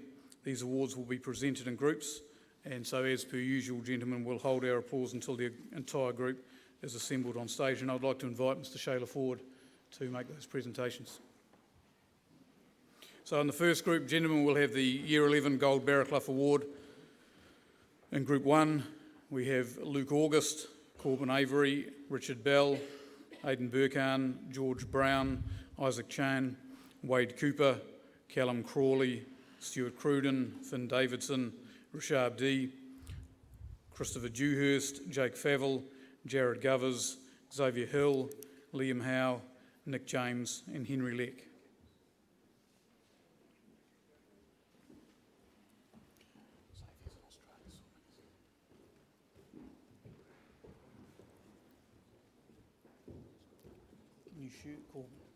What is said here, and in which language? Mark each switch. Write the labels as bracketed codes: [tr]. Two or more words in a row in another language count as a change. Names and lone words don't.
[en] These awards will be presented in groups, and so as per usual, gentlemen, we'll hold our applause until the entire group is assembled on stage, and I'd like to invite Mr. Shaler forward to make those presentations. So in the first group, gentlemen, we'll have the Year 11 Gold Barraclough Award. In Group 1, we have Luke August, Corbin Avery, Richard Bell, Aidan Burkhan, George Brown, Isaac Chan, Wade Cooper, Callum Crawley, Stuart Cruden, Finn Davidson, Rashab D, Christopher Dewhurst, Jake Favell, Jared Govers, Xavier Hill, Liam Howe, Nick James and Henry Leck. Can you shoot, Corbin?